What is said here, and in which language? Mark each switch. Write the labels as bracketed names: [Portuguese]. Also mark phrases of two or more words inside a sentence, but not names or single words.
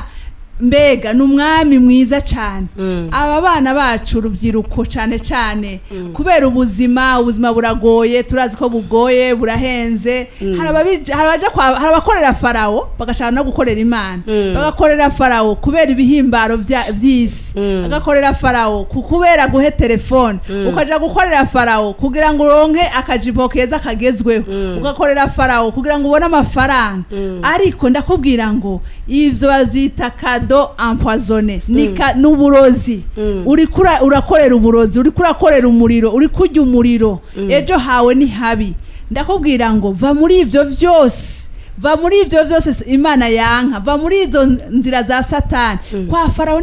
[Rundi] Mbega n'umwami mwiza cyane. Aba bana bacu urubyiruko cyane cyane kubera ubuzima buragoye, turazi ko bugoye, burahenze. Harabakorera Farawo bagashaka no gukorera Imana, bagakorera Farawo kubera ibihimbaro by'isi, agakorera Farawo kubera guhe telefone, ukaja gukorera Farawo kugira ngo uronke akajipo keza kagezweho, ugakorera Farawo kugira ngo ubone amafaranga. Ariko ndakubwira ngo ivyo bazita [French] kado empoisonné [Rundi] n'uburozi urakorera uburozi urakorera umuriro kurya umuriro ejo hawe ni habi ndakubwira ngo va muri ivyo vyose Imana yanka va muri izo nzira za Satani kwa Farawo